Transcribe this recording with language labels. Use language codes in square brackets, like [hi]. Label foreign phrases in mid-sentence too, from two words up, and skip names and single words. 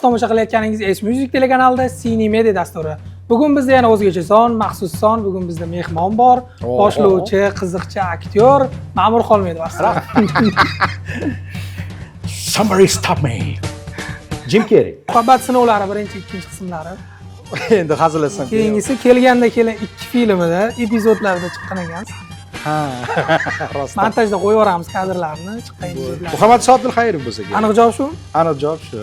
[uz] tomosha qilayotganingiz S Music telekanalida Cine Media dasturi. Bugun bizda yana o'zgacha son, maxsus son. Bugun bizda mehmon bor. Boshlovchi, qiziqchi aktyor Ma'mur Xolmedov. [en] Somebody stop me. Jim Carrey. [uz] Muhabbat sinovlari birinchi, ikkinchi qismlari. Endi hazillasam. Keyingisi kelganda kelin 2 filmida epizodlarda chiqqan ekansiz. Ha, rost. Montajda qo'yib yuboramiz kadrlarni, chiqqan epizodlarni. Muhammad Abdulxayrov bo'lsa kerak. Aniq javob shu? Aniq javob shu.